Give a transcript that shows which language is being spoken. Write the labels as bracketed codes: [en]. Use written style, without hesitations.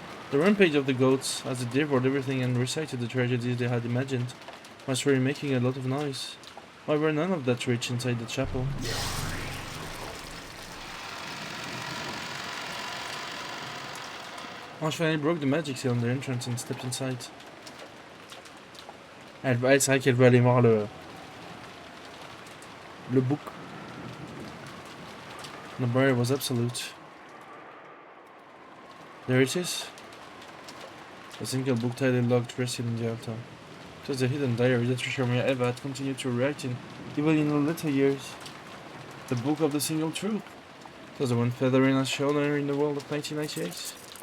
[en] The rampage of the goats, as they devoured everything and recited the tragedies they had imagined, was really making a lot of noise. However, none of that reached inside the chapel. Ange finally broke the magic seal on their entrance and stepped inside. [fr] C'est vrai qu'elle veut aller voir le book. [en] The barrier was absolute. There it is. A single book tightly locked rested in the altar. It was a hidden diary that Trishamia Eva had continued to write in, even in her later years. The book of the single truth. It was the one feathering her shoulder in the world of 1998.